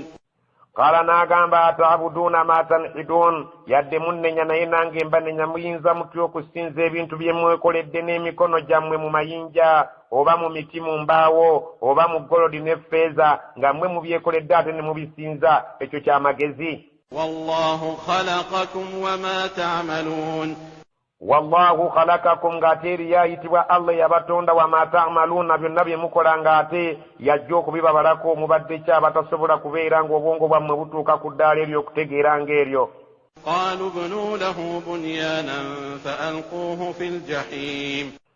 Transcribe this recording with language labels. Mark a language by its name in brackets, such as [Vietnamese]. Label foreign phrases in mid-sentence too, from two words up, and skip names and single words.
[Ganda] qaala n'agamba [Arabic] أتعبدون ما تنحتون, [Ganda] yadde munnenya naye nange mbanenya muyinza mutya okusinza ebintu bye mwekoledde n'emikono gyammwe mu mayinja oba mu miti mu mbaawo oba mu golodi ne ffeeza nga mmwe mubyekoledde ate ne mubisinza, ekyo kyamagezi. [Arabic] والله خلقكم وما تعملون, والله خلقكم [Ganda] ng'ate eri yayitibwa Allah yabatonda [Arabic] وما تعملون [Ganda] byonna bye mukola ng'ate yajja okubibabalako mubadde ki abatasobola kubeera ng'obwongo bwammwe butuuka ku ddaala ery'okutegeera ng'eryo. [Arabic] قالوا ابنوا له بنيانا فألقوه في الجحيم,